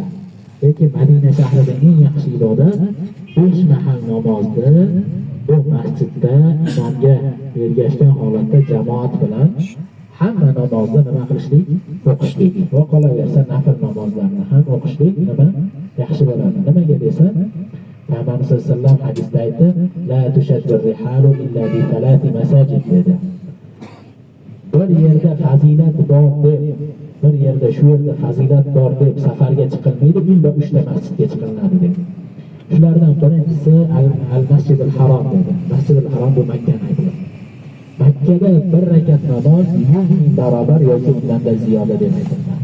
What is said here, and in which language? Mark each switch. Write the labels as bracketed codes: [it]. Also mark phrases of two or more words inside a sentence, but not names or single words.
[uz] Lekin Madina shahrida eng yaxshi ibodat 5 mahal namozni bu masjidda imomga ergashgan holatda jamoat bilan hamma namozni nima qilishlik? O'qishlik. Va qolaversa nafl namozlarni ham o'qishlik nima yaxshi bo'ladi. Nimaga desa, Payg'ambar [ar] صلى الله عليه وسلم [uz] hadisda aytdi, [ar] لا تشد الرحال إلا بثلاثة مساجد [uz] dedi. Bir yerda fazilat bor deb, bir yerda shu yerda fazilat bor deb safarga chiqilmaydi, illa 3 ta masjidga chiqilinadi dedi. Shulardan birinchisi al-Masjidul Harom dedi. Masjidul Harom bu Makkani aytdi. Makkada bir rakat namoz 100 barobar yoki undan da ziyoda deb aytilgan.